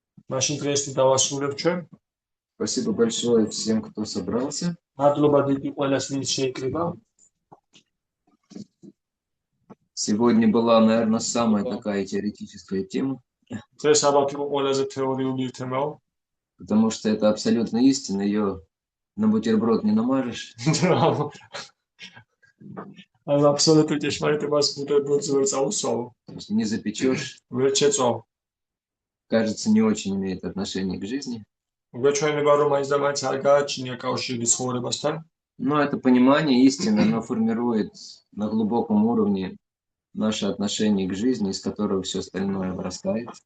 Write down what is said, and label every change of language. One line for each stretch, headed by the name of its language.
Georgian: მაშინ დღეისთვის დავასრულებ ჩვენ.
Russian: Спасибо большое всем, кто собрался.
Georgian: მადლობა დიდი ყველას, ვინც შეიკრიბა.
Russian: Сегодня была, наверное, самая такая теоретическая тема,
Georgian: დღეს ალბათ იყო ყველაზე თეორიული თემაა.
Russian: потому что это абсолютно истина, ее на бутерброд не намажешь.
Georgian: ანუ აბსოლუტურ ჭეშმარიტებას ბუტერბროდზე ვერ წაუსვავ.
Russian: То есть не запечешь.
Georgian: ვერ შეწვავ.
Russian: Кажется, не очень имеет отношение к жизни.
Georgian: გვეჩვენება, რომ მაინც და მაინც არ გააჩნია кავშირი ცხოვრებასთან.
Russian: Но это понимание истины, оно формирует на глубоком уровне наше отношение к жизни, из которого все остальное вырастает.